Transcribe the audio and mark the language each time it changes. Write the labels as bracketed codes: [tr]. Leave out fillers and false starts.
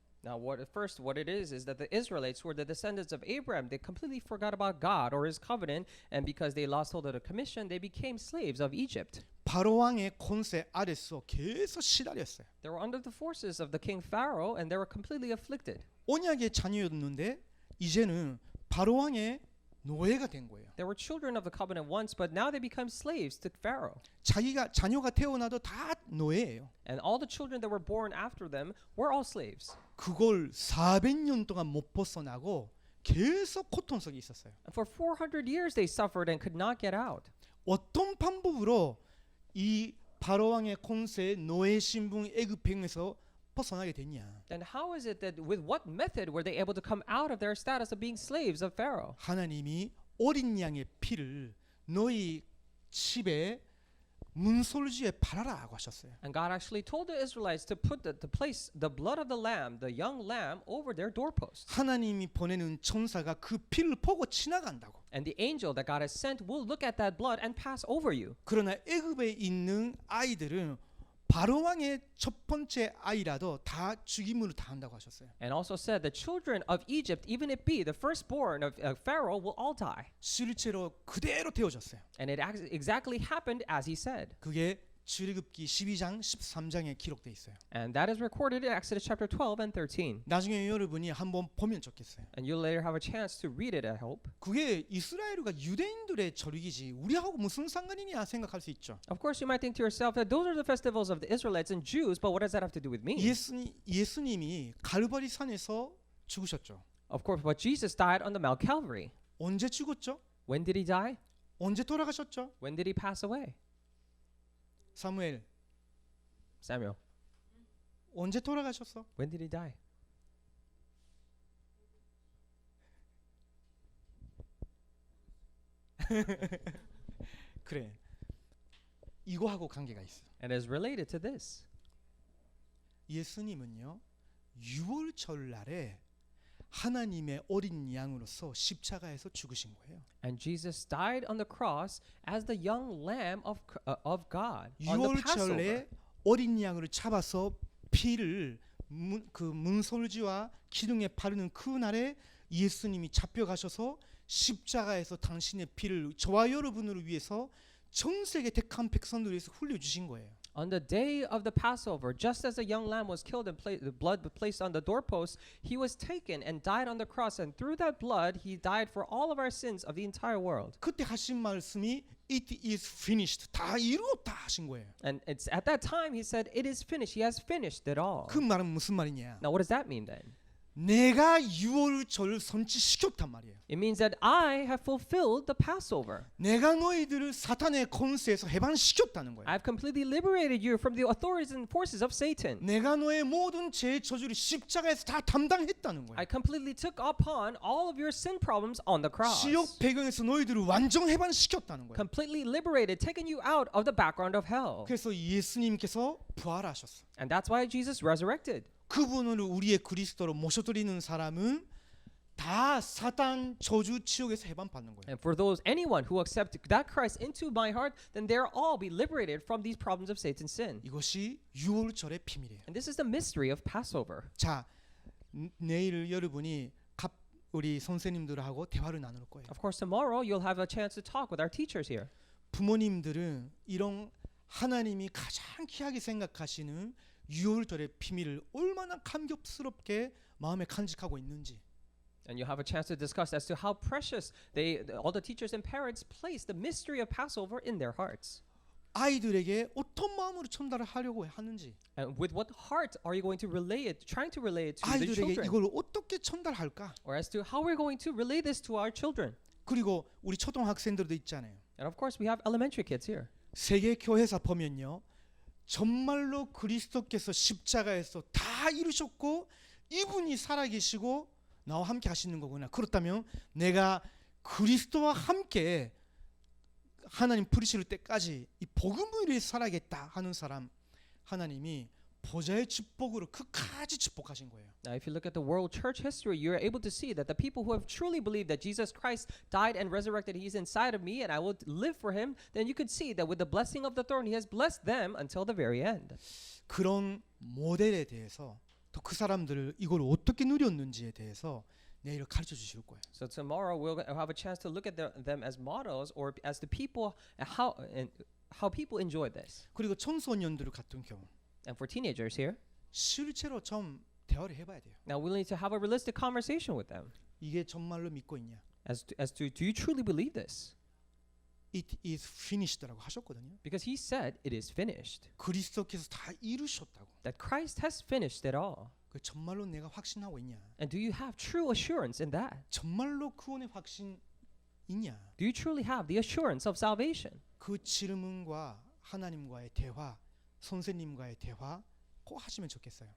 [en] Now, what it is that the Israelites were the descendants of Abraham. They completely forgot about God or His covenant, and because they lost hold of the commission, they became slaves of Egypt. [ko] 바로 왕의 권세 아래서 계속 시달렸어요. [en] They were under the forces of the king Pharaoh, and they were completely afflicted. [ko] 언약의 자녀였는데 이제는 바로 왕의 노예가 된 거예요. [en] They were children of the covenant once, but now they become slaves to Pharaoh. [ko] 자녀가 태어나도 다 노예예요. [en] And all the children that were born after them were all slaves. [ko] 그걸 400년 동안 못 벗어나고 계속 고통 속에 있었어요. [en] And for 400 years they suffered and could not get out. [ko] 어떤 방법으로 이 바로 왕의 권세 노예 신분 애굽행에서 벗어나게 됐냐? [en] Then how is it that with what method were they able to come out of their status of being slaves of Pharaoh? [ko] 하나님이 어린 양의 피를 너희 집에 문설주에 바라라고 하셨어요. [en] And God actually told the Israelites to put place the blood of the lamb, the young lamb, over their doorposts. [ko] 하나님이 보내는 천사가 그 피를 보고 지나간다고. [en] And the angel that God has sent will look at that blood and pass over you. [ko] 그러나 애굽에 있는 아이들은 바로 왕의 첫 번째 아이라도 다 죽임으로 당한다고 하셨어요. [en] And also said the children of Egypt, even it be the firstborn of Pharaoh, will all die. [ko] 실제로 그대로 되어졌어요. [en] And it exactly happened as he said. [ko] 그게 출애굽기 12장 13장에 기록돼 있어요. [en] And that is recorded in Exodus chapter 12 and 13. [ko] 나중에 여러분이 한번 보면 좋겠어요. [en] And you'll later have a chance to read it, I hope. [ko] 그게 이스라엘과 유대인들의 절기지 우리하고 무슨 상관이냐 생각할 수 있죠. [en] Of course, you might think to yourself that those are the festivals of the Israelites and Jews, but what does that have to do with me? [ko] 예수님이 갈바리 산에서 죽으셨죠. [en] Of course, but Jesus died on the Mount Calvary. [ko] 언제 죽었죠? [en] When did he die? [ko] 언제 돌아가셨죠? [en] When did he pass away? [ko] 사무엘 [en] Samuel. [ko] 언제 돌아가셨어? [en] When did he die? [ko] 그래. 이거하고 관계가 있어. [en] And is related to this. [ko] 예수님은요. 6월절 날에 하나님의 어린 양으로서 십자가에서 죽으신 거예요. [en] And Jesus died on the cross as the young lamb of God on the [ko] 6월절에 [en] Passover. [ko] 어린 양을 잡아서 피를 그 문설주와 기둥에 바르는 그 날에 예수님이 잡혀가셔서 십자가에서 당신의 피를 저와 여러분을 위해서 전 세계 택한 백성들을 위해서 흘려주신 거예요. [en] On the day of the Passover, just as a young lamb was killed and the blood placed on the doorpost, he was taken and died on the cross. And through that blood, he died for all of our sins of the entire world. [ko] 그때 하신 말씀이 [en] It is finished. [ko] 다 이루었다 하신 거예요. [en] And it's at that time he said, it is finished. He has finished it all. [ko] 그 말은 무슨 말이냐? [en] Now, what does that mean then? [ko] 내가 유월절 선지시켰단 말이에요. [en] It means that I have fulfilled the Passover. [ko] 내가 너희들을 사탄의 권세에서 해방시켰다는 거예요. [en] I've completely liberated you from the authorities and forces of Satan. [ko] 내가 너의 모든 죄 저주를 십자가에서 다 담당했다는 거예요. [en] I completely took upon all of your sin problems on the cross. [ko] 지옥 배경에서 너희들을 완전 해방시켰다는 거예요. [en] Completely liberated, taken you out of the background of hell. [ko] 그래서 예수님께서 부활하셨어. [en] And that's why Jesus resurrected. [ko] 그분을 우리의 그리스도로 모셔드리는 사람은 다 사단 저주 지옥에서 해방받는 거예요. [en] And for those anyone who accept that Christ into my heart, then they'll all be liberated from these problems of Satan's sin. [ko] 이것이 유월절의 비밀이에요. [en] And this is the mystery of Passover. [ko] 자, 내일 여러분이 우리 선생님들하고 대화를 나눌 거예요. [en] Of course, tomorrow you'll have a chance to talk with our teachers here. [ko] 부모님들은 이런 하나님이 가장 귀하게 생각하시는 유월절의 비밀을 얼마나 감격스럽게 마음에 간직하고 있는지. [en] And you have a chance to discuss as to how precious all the teachers and parents place the mystery of Passover in their hearts. [ko] 아이들에게 어떤 마음으로 전달을 하려고 하는지. [en] And with what heart are you going to relay it, trying to relay it to the [ko] 아이들에게 [en] children? [ko] 이걸 어떻게 전달할까? [en] Or as to how we're going to relay this to our children? [ko] 그리고 우리 초등학생들도 있잖아요. [en] And of course, we have elementary kids here. [ko] 세계 교회사 보면요. 정말로 그리스도께서 십자가에서 다 이루셨고 이분이 살아계시고 나와 함께 하시는 거구나. 그렇다면 내가 그리스도와 함께 하나님 부르실 때까지 이 복음을 위해 살아야겠다 하는 사람 하나님이 보좌의 축복으로 끝까지 축복하신 거예요. [en] Now, if you look at the world church history, you're able to see that the people who have truly believed that Jesus Christ died and resurrected, He's inside of me and I will live for Him, then you could see that with the blessing of the throne, He has blessed them until the very end. [ko] 그런 모델에 대해서 또 그 사람들을 이걸 어떻게 누렸는지에 대해서 내일 가르쳐 주실 거예요. [en] So tomorrow we'll have a chance to look at them as models or as the people and how people enjoy this. [ko] 그리고 청소년들 같은 경우 [en] And for teenagers here, [ko] 실제로 좀 대화를 해봐야 돼요. [en] now we'll need to have a realistic conversation with them [ko] 이게 정말로 믿고 있냐? [en] as to do you truly believe this? It is finished [ko] 라고 하셨거든요. [en] Because He said it is finished. [ko] 그리스도께서 다 이루셨다고. [en] That Christ has finished it all. [ko] 그 정말로 내가 확신하고 있냐? [en] And do you have true assurance in that? [ko] 정말로 구원의 확신 있냐? [en] Do you truly have the assurance of salvation? [ko] 그 질문과 하나님과의 대화, 선생님과의 대화 꼭 하시면 좋겠어요.